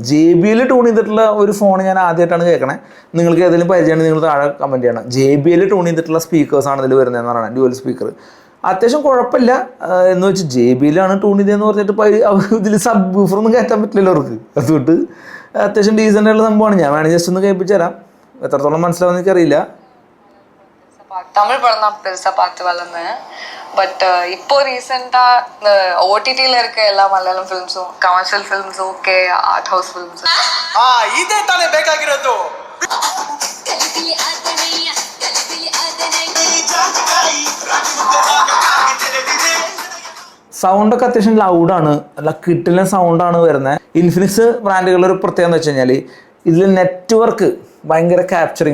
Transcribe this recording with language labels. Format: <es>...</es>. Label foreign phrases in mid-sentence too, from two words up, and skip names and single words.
<ml>JBL ട്യൂൺ ചെയ്തിട്ടുള്ള ഒരു ഫോൺ ഞാൻ ആദ്യമായിട്ടാണ് കേൾക്കണേ. നിങ്ങൾക്ക് ഏതെങ്കിലും പരിചയമാണ് നിങ്ങൾ താഴെ കമൻറ്റ് ചെയ്യണം. JBL ട്യൂൺ ചെയ്തിട്ടുള്ള സ്പീക്കേഴ്സാണ് ഇതിൽ വരുന്നതെന്ന് പറയുന്നത്, ഡ്യുവൽ സ്പീക്കർ. അത്യാവശ്യം കുഴപ്പമില്ല എന്ന് വെച്ച് JBL ആണ് ട്യൂൺ ചെയ്തതെന്ന് പറഞ്ഞിട്ട് ഇതിൽ</ml> <en>sub woofer</en> <ml>കയറ്റാൻ പറ്റില്ലല്ലോ അവർക്ക്. അതുകൊണ്ട് അത്യാവശ്യം ഡീസൻ്റ് ആയിട്ടുള്ള സംഭവമാണ്. ഞാൻ വേണമെങ്കിൽ ജസ്റ്റ് ഒന്ന് കേൾപ്പിച്ചു തരാം. എത്രത്തോളം മനസ്സിലാവുമെന്ന് എനിക്കറിയില്ല.</ml> <ta>தமிழ் படம் தான் பெருசா பார்த்து வளர்ந்தேன். பட் இப்போ ரீசெண்டா இந்த OTTல இருக்க எல்லா மலையாளம் ஃபிலிம்ஸும்,</ta> <en>commercial films</en> <ta>ஓகே,</ta> <en>art house films</en> <ta>இதே தானே ಬೇಕಾಗಿರೋದು.</ta> <ml>സൗണ്ടൊക്കെ അത്യാവശ്യം ലൗഡാണ്, നല്ല കിട്ടില്ല സൗണ്ടാണ് വരുന്നത്. ഇൻഫിനിക്സ് ബ്രാൻഡുകളുടെ ഒരു പ്രത്യേകത എന്ന് വെച്ച് കഴിഞ്ഞാൽ ഇതിൽ നെറ്റ്വർക്ക് ഭയങ്കര ക്യാപ്ചറിങ് ആണ് പറയുന്നത്.</ml>